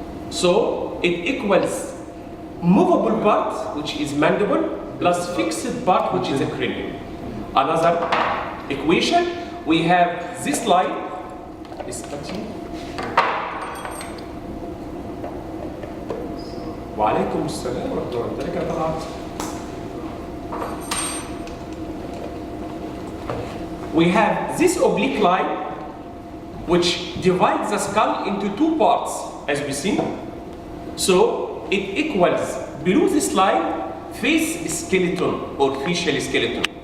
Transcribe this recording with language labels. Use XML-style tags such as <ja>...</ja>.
<en>So it equals movable part, which is mandible, plus fixed part, which is a cranium. Another equation, we have this line is cutting.</en> <ar>وعليكم السلام ورحمة الله وبركاته.</ar> <en>We have this oblique line which divides the skull into 2 parts, as we see. So it equals below this line face skeleton or facial skeleton.</en>